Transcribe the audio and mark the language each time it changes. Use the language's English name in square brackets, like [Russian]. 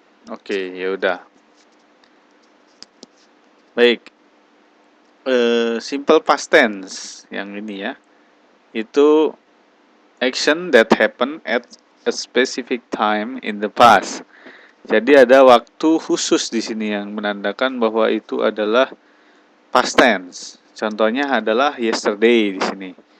[Indonesian] Oke, ya udah. Baik. Simple past tense yang ini ya. [English] Itu action that happen at a specific time in the past. [Indonesian] Jadi ada waktu khusus di sini yang menandakan bahwa itu adalah past tense. Contohnya adalah yesterday di sini.